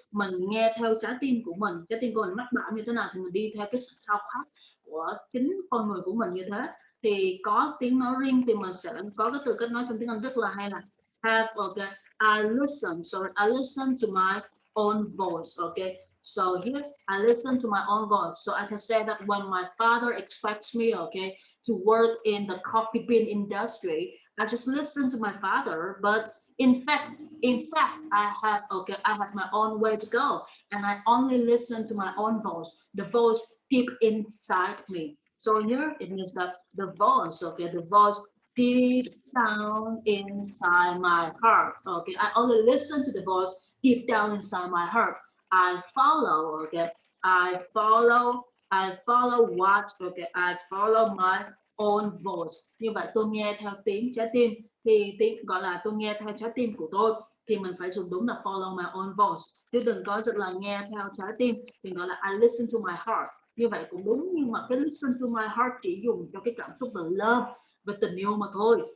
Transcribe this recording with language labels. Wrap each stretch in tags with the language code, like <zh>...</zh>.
<vi>Mình nghe theo trái tim của mình, trái tim của mình mách bảo như thế nào thì mình đi theo cái khao khát của chính con người của mình như thế. Thì có tiếng nói riêng thì mình sẽ có cái từ cách nói trong tiếng Anh rất là hay là have, okay,</vi> <en>I listen to my own voice, okay. So here I listen to my own voice. So I can say that when my father expects me, okay, to work in the coffee bean industry, I just listen to my father. But in fact, I have my own way to go, and I only listen to my own voice, the voice deep inside me. So here it means that the voice, okay, the voice deep down inside my heart. Okay, I only listen to the voice deep down inside my heart. I follow, okay, I follow what, okay, I follow my own voice.</en> <vi>Như vậy tôi nghe theo tiếng trái tim, thì tiếng gọi là tôi nghe theo trái tim của tôi, thì mình phải dùng đúng là</vi> <en>follow my own voice,</en> <vi>chứ đừng có rất là nghe theo trái tim thì gọi là</vi> <en>I listen to my heart.</en> <vi>Như vậy cũng đúng, nhưng mà cái</vi> <en>listen to my heart</en> <vi>chỉ dùng cho cái cảm xúc về love, về tình yêu mà thôi.</vi>